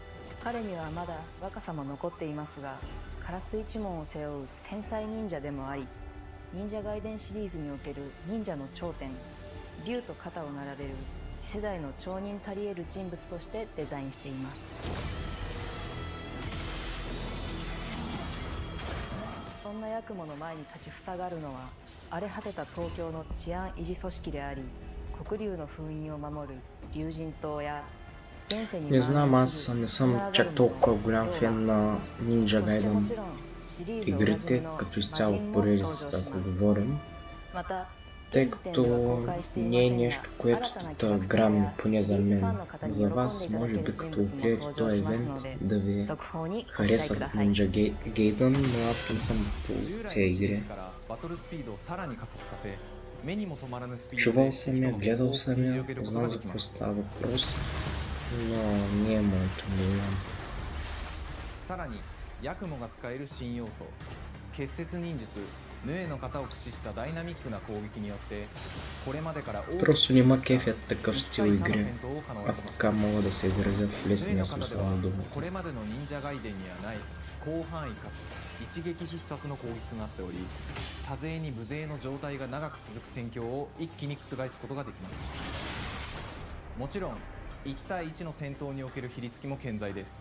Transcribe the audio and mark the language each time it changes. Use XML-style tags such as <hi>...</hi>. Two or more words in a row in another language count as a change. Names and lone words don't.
<ja>彼にはまだ若さも残っていますが、カラス一門を背負う天才忍者でもあり、忍者外伝シリーズにおける忍者の頂点、竜と肩を並べる次世代の町人たり得る人物としてデザインしています。そんなヤクモの前に立ちふさがるのは荒れ果てた東京の治安維持組織であり、黒竜の封印を守る竜神島や現世に</ja> <bg>Не знам, аз не съм чак толкова голям фен на Ninja Gaiden игрите, като изцяло поредицата, ако говорим, тъй като не е нещо, което да грам поне за мен. За вас, може би като гледате този евент, да ви харесат Ninja Gaiden, но аз не съм по тези игри. Чувал съм я, гледал съм я, знам за какво става въпрос, но не е моето мнение.</bg> <ja>さらにヤクモが使える新要素、結節忍術ヌエの型を駆使したダイナミックな攻撃によってこれまでから</ja> <bg>Просто не ма кефят такъв стил игри, ако така мога да се изразя в лесния смисъл на думата.</bg> <ja>これまでの忍者ガイデンにはない広範囲かつ一撃必殺の攻撃となっており、多勢に無勢の状態が長く続く戦況を一気に覆すことができます。もちろん1対1の戦闘における比率も健在です。</ja>